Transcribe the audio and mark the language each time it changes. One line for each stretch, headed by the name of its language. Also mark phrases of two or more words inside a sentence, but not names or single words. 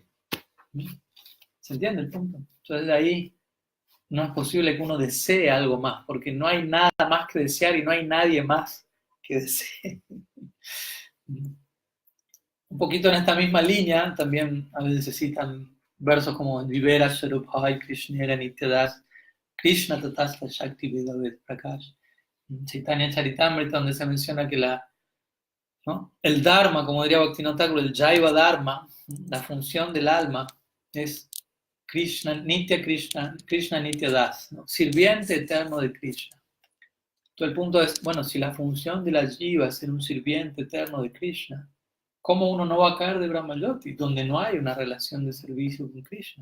Spanish: ¿Se entiende el punto? Entonces de ahí no es posible que uno desee algo más, porque no hay nada más que desear y no hay nadie más que desee. Un poquito en esta misma línea, también a veces se citan versos como
Bangla: ভিভেরা স্বরূপই কৃষ্ণের নিত্যদাস, কৃষ্ণ তটস্থ শক্তি ভেদাভেদ প্রকাশ.
Spanish: Chaitanya Charitamrita, donde se menciona que ¿no?, el Dharma, como diría Bhaktivinoda Thakur, el Jaiva Dharma, la función del alma, es
Bangla: কৃষ্ণ নিত্য দাস,
Spanish: ¿no?, sirviente eterno de Krishna. Entonces el punto es, bueno, si la función de la jiva es ser un sirviente eterno de Krishna, ¿cómo uno no va a caer de Brahmayoti, donde no hay una relación de servicio con Krishna?